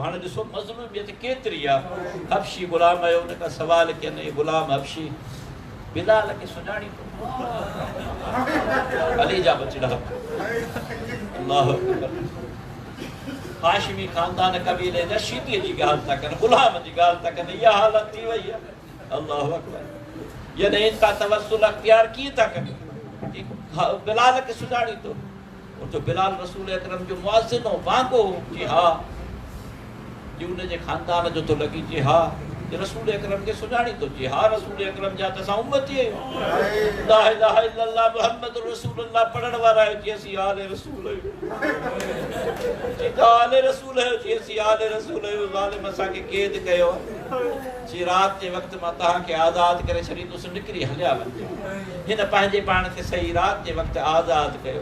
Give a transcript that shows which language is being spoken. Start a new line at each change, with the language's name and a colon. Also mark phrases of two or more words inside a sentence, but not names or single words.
Sindhi: हाणे ॾिसो मज़लूमियत केतिरी आहे। हबशी ग़ुलाम आयो, उन खां सवाल कयनि ग़ुलाम हबशी बिलाल खे सुञाणी थो? अली जा बचड़ा।
Arabic: الله أكبر.
Sindhi: हाशिमी ख़ानदान कबीले जा शीदीअ जी ॻाल्हि था कनि, ग़ुलाम जी ॻाल्हि था कनि। इहा हालत थी वई आहे।
Arabic: الله أكبر.
Sindhi: यानी इनका तवस्सुल अख्तियार कीअं था कनि? बिलाल खे सुञाणी थो? तो बिलाल रसूल अकरम जो मुअज़्ज़िन हो, वांगो जी हा, जी उनजे ख़ानदान जो तो लॻी जी हा, रसूल अकरम के सुञाणी तो जी हा, रसूल अकरम जा त असां उम्मती आहियूं।
Arabic: لا إله إلا الله محمد رسول الله
Sindhi: पढ़ण वारा आहियूं, जी असीं आले रसूल आहियूं। जी त आले रसूल आहियो, जी असीं आले रसूल आहियूं। ज़ालिम असांखे क़ैद कयो, जी राति जे वक़्तु मां तव्हांखे आज़ादु करे छॾींदुसि, निकिरी हलिया वञो। हिन पंहिंजे पाण खे सही राति जे वक़्तु आज़ादु कयो।